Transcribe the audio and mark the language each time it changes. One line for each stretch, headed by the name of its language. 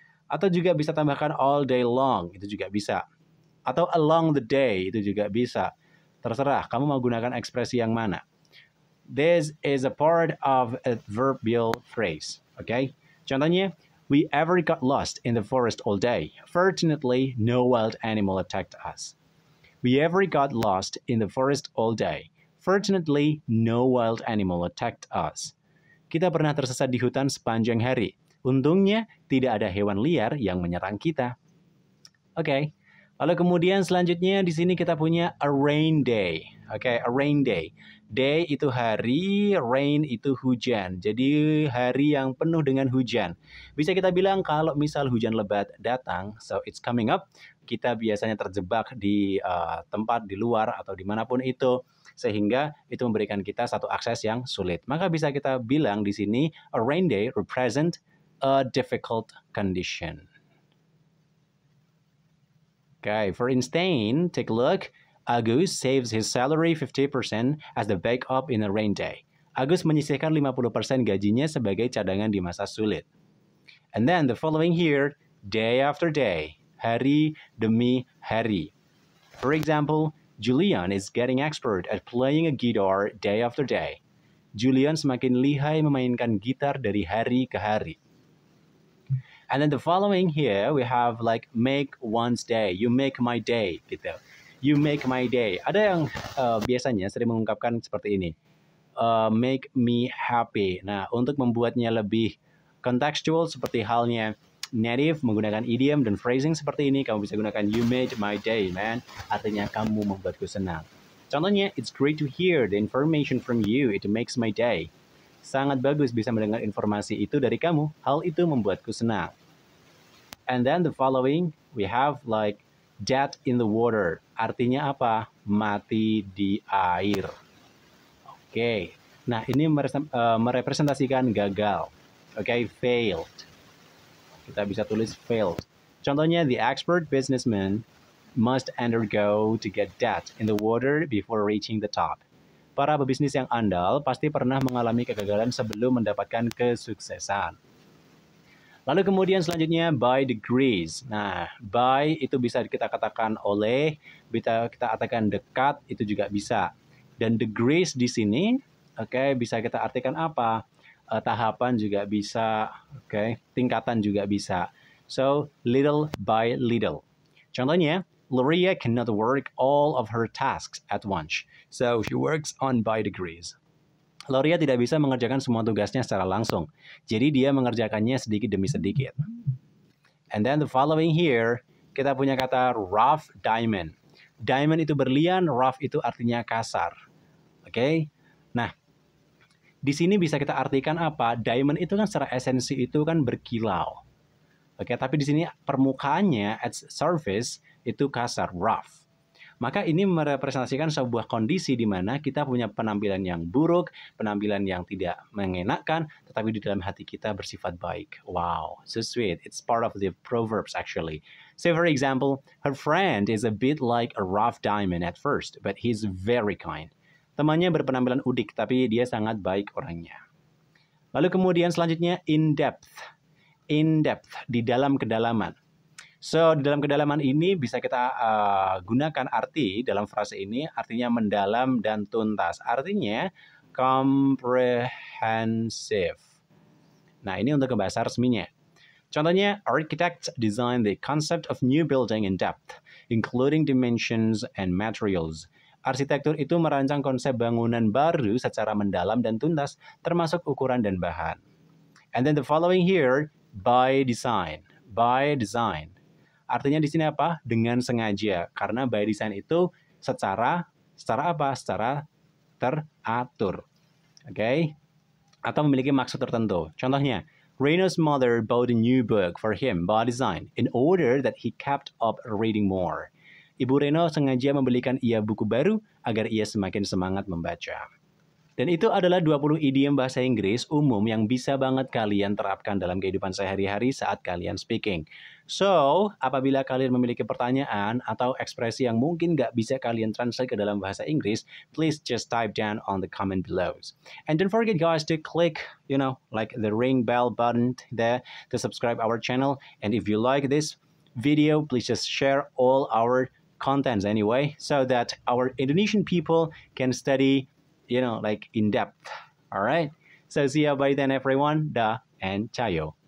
Indonesian: Atau juga bisa tambahkan
English: all day long,
Indonesian: itu juga bisa. Atau
English: along the day,
Indonesian: itu juga bisa. Terserah, kamu mau gunakan ekspresi yang mana.
English: This is a part of a adverbial phrase, okay? Contohnya, we ever got lost in the forest all day. Fortunately, no wild animal attacked us. We ever got lost in the forest all day. Fortunately, no wild animal attacked us.
Indonesian: Kita pernah tersesat di hutan sepanjang hari. Untungnya, tidak ada hewan liar yang menyerang kita. Oke. Lalu kemudian selanjutnya di sini kita punya a rain day. Oke, a rain day. Day itu hari, rain itu hujan. Jadi hari yang penuh dengan hujan. Bisa kita bilang kalau misal hujan lebat datang,
English: so it's coming up,
Indonesian: kita biasanya terjebak di tempat di luar atau dimanapun itu, sehingga itu memberikan kita satu akses yang sulit. Maka bisa kita bilang di sini
English: a rain day represent a difficult condition. Okay, for instance, take a look. Agus saves his salary 50% as the backup in a rain day.
Indonesian: Agus menyisihkan 50% gajinya sebagai cadangan di masa sulit.
English: And then the following here, day after day,
Indonesian: hari demi hari.
English: For example, Julian is getting expert at playing a guitar day after day.
Indonesian: Julian semakin lihai memainkan gitar dari hari ke hari.
English: And then the following here we have like make one's day. You make my day gitu. You make my day.
Indonesian: Ada yang biasanya sering mengungkapkan seperti ini.
English: Make me happy.
Indonesian: Nah, untuk membuatnya lebih kontekstual seperti halnya native menggunakan idiom dan phrasing seperti ini, kamu bisa gunakan
English: you made my day, man.
Indonesian: Artinya kamu membuatku senang.
English: Contohnya, it's great to hear the information from you. It makes my day.
Indonesian: Sangat bagus bisa mendengar informasi itu dari kamu. Hal itu membuatku senang.
English: And then the following, we have like dead in the water.
Indonesian: Artinya apa? Mati di air. Oke. Nah, ini merepresentasikan gagal. Oke, failed. Kita bisa tulis failed.
English: Contohnya, the expert businessman must undergo to get dead in the water before reaching the top.
Indonesian: Para pebisnis yang andal pasti pernah mengalami kegagalan sebelum mendapatkan kesuksesan. Lalu kemudian selanjutnya by degrees. Nah, by itu bisa kita katakan oleh, bisa kita katakan dekat, itu juga bisa. Dan degrees di sini, oke, bisa kita artikan apa? Tahapan juga bisa, oke, tingkatan juga bisa.
English: So, little by little. Contohnya, Loria cannot work all of her tasks at once, so she works on by degrees.
Indonesian: Loria tidak bisa mengerjakan semua tugasnya secara langsung, jadi dia mengerjakannya sedikit demi sedikit.
English: And then the following here,
Indonesian: kita punya kata
English: rough diamond.
Indonesian: Diamond itu berlian, rough itu artinya kasar. Oke? Nah, di sini bisa kita artikan apa? Diamond itu kan secara esensi itu kan berkilau. Oke, tapi di sini permukaannya
English: at surface
Indonesian: itu kasar, rough. Maka ini merepresentasikan sebuah kondisi di mana kita punya penampilan yang buruk, penampilan yang tidak mengenakan, tetapi di dalam hati kita bersifat baik.
English: Wow, so sweet. It's part of the proverbs actually. Say for example, her friend is a bit like a rough diamond at first, but he's very kind.
Indonesian: Temannya berpenampilan udik, tapi dia sangat baik orangnya. Lalu kemudian selanjutnya in depth. In depth, di dalam kedalaman. So, di dalam kedalaman ini bisa kita gunakan arti dalam frase ini, artinya mendalam dan tuntas. Artinya comprehensive. Nah, ini untuk bahasa resminya.
English: Contohnya, architects design the concept of new building in depth, including dimensions and materials.
Indonesian: Arsitektur itu merancang konsep bangunan baru secara mendalam dan tuntas, termasuk ukuran dan bahan.
English: And then the following here, by design.
Indonesian: By design. Artinya di sini apa? Dengan sengaja. Karena by design itu secara apa? Secara teratur. Oke? Atau memiliki maksud tertentu.
English: Contohnya, Reno's mother bought a new book for him by design in order that he kept up reading more.
Indonesian: Ibu Reno sengaja membelikan ia buku baru agar ia semakin semangat membaca. Dan itu adalah 20 idiom bahasa Inggris umum yang bisa banget kalian terapkan dalam kehidupan sehari-hari saat kalian speaking. So, apabila kalian memiliki pertanyaan atau ekspresi yang mungkin nggak bisa kalian translate ke dalam bahasa Inggris,
English: please just type down on the comment below. And don't forget guys to click, like the ring bell button there to subscribe our channel. And if you like this video, please just share all our contents anyway, so that our Indonesian people can study like in depth. All right. So see you by then, everyone. Da and Chayo.